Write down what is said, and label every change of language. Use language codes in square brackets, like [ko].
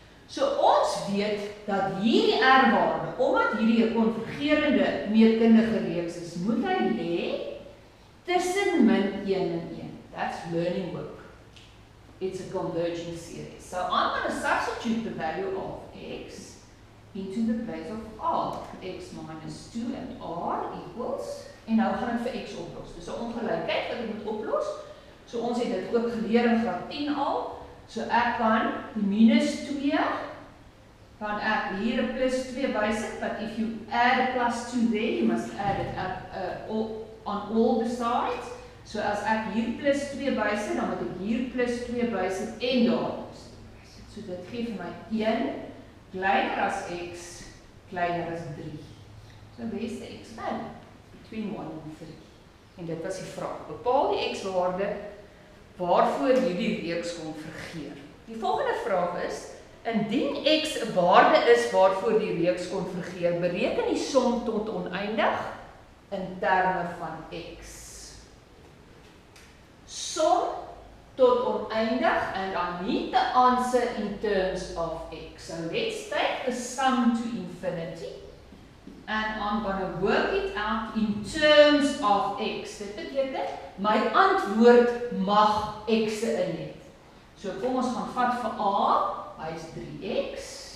[af] So ons weet dat hierdie R-waarde, omdat hierdie 'n konvergerende meetkundige reeks is, moet hy lê tussen min 1 en 1. [en] That's learning work. It's a converging series. So I'm going to substitute the value of x into the place of r. X minus 2 and r equals, [af] en nou gaan ek vir x oplos. Dis 'n ongelykheid wat ek moet oplos. So ons het dit ook geleer in graad 10 al. So ek kan die minus 2, kan ek hier 'n plus 2 bysit, [en] but if you add a plus 2 there, you must add it on all the sides. [af] So as ek hier plus 2 bysit, dan moet ek hier plus 2 bysit en daar plus 2 bysit. So dit gee vir my 1 kleiner as x, kleiner as 3. [en] So where's the x value? Between 1 and 3. [af] En dit was die vraag. Bepaal die x-waarde waarvoor hierdie reeks konvergeer. Die volgende vraag is, indien x 'n waarde is waarvoor die reeks konvergeer, bereken die som tot oneindig in terme van x. Som tot oneindig, [en] and I need the answer in terms of x. So let's take the sum to infinity, and I'm going to work it out in terms of x. [af] Dit beteken, my antwoord mag x in het. So kom ons gaan vat vir a, hy is 3x.